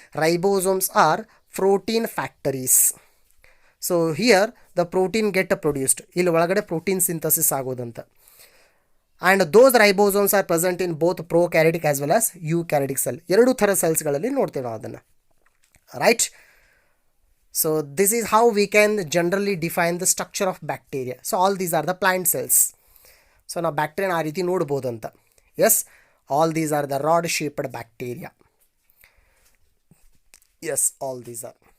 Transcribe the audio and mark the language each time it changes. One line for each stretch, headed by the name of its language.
English: Ribosomes are protein factories. So here the protein get produced.
Kannada: ಇಲ್ಲಿ ಒಳಗಡೆ protein synthesis ಆಗೋದಂತ.
English: And those ribosomes are present in both prokaryotic as well as eukaryotic cell.
Kannada: ಎರಡೂ ಥರ ಸೆಲ್ಸ್ಗಳಲ್ಲಿ ನೋಡ್ತೇವೆ ನಾವು ಅದನ್ನು, right?
English: So this is how we can generally define the structure of bacteria. So all these are the plant cells. So now
Kannada: bacteria ಆ ರೀತಿ ನೋಡ್ಬೋದು ಅಂತ.
English: Yes, all these are the rod shaped bacteria. Yes, all these are.